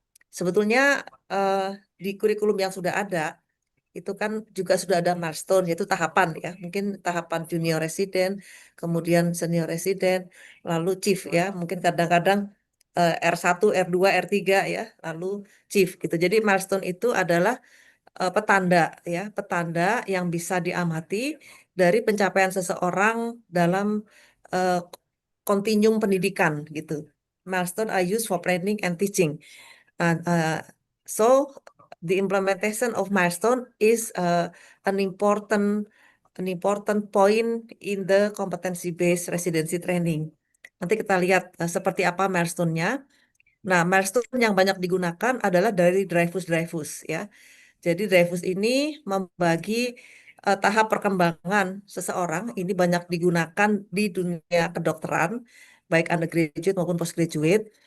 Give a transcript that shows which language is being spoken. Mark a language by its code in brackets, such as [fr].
[id] Sebetulnya di kurikulum yang sudah ada itu kan juga sudah ada milestone yaitu tahapan ya, mungkin tahapan junior resident, kemudian senior resident, lalu chief ya, mungkin kadang-kadang R1, R2, R3 ya, lalu chief gitu. Jadi milestone itu adalah petanda ya, petanda yang bisa diamati dari pencapaian seseorang dalam kontinum pendidikan gitu. [en] Milestone are used for planning and teaching. So the implementation of milestone is an important point in the competency-based residency training. [id] Nanti kita lihat seperti apa milestone-nya. Nah, milestone yang banyak digunakan adalah dari Dreyfus ya. Jadi Dreyfus ini membagi tahap perkembangan seseorang ini banyak digunakan di dunia kedokteran, baik undergraduate maupun postgraduate.